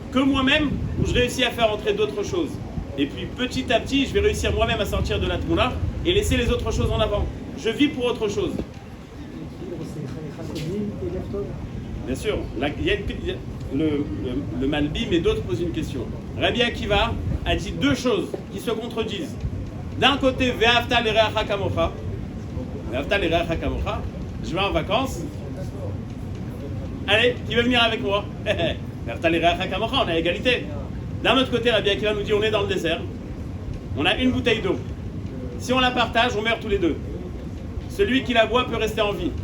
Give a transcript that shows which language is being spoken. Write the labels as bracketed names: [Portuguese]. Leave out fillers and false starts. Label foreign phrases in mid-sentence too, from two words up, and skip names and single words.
[French] Que moi-même, où je réussis à faire entrer d'autres choses. Et puis petit à petit, je vais réussir moi-même à sortir de la tmoula et laisser les autres choses en avant. Je vis pour autre chose. Bien sûr, là, il y a le Malbi, mais d'autres posent une question. Rabbi Akiva a dit deux choses qui se contredisent. D'un côté, [Hebrew] ואהבת לרעך כמוך. ואהבת לרעך כמוך. [French] Je vais en vacances. Allez, qui veut venir avec moi? [Hebrew] ואהבת לרעך כמוך, [French] on a égalité. D'un autre côté, Rabbi Akiva nous dit on est dans le désert. On a une bouteille d'eau. Si on la partage, on meurt tous les deux. Celui qui la boit peut rester en vie.